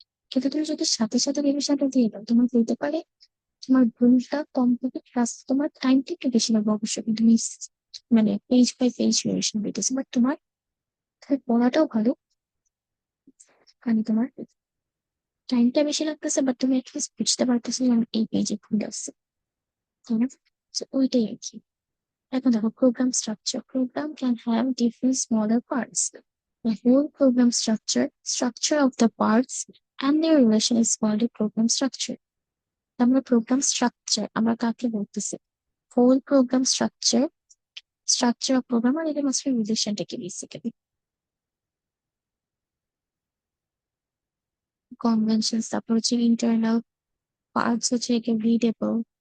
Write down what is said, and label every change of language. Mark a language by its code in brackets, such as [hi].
[bn] কিন্তু তুমি যদি সাথে সাথে রিভিশনটা দিয়ে দাও তোমার বলতে পারে তোমার ভুলটা কম হবে, প্লাস তোমার টাইমটা একটু বেশি লাগবে অবশ্যই, কিন্তু তুমি মানে পেজ বাই পেজ রিভিশন দিতেছে, বাট তোমার পড়াটাও ভালো, মানে তোমার টাইমটা বেশি লাগতেছে, বাট তুমি অ্যাটলিস্ট বুঝতে পারতেছো যে আমি এই পেজে ভুল আছে, তাই না? So, ওইটাই আর কি। এখন দেখো program structure. [en] Program can have different smaller parts. The whole program structure of the parts and their relation is called a program structure. [bn] আমরা program structure আমরা কাকে বলতেছি? [en] Whole program structure of program [bn] আর এদের মাঝখানে রিলেশনটাকে বেসিক্যালি কনভেনশন, তারপর হচ্ছে internal parts হচ্ছে একে রিডেবল।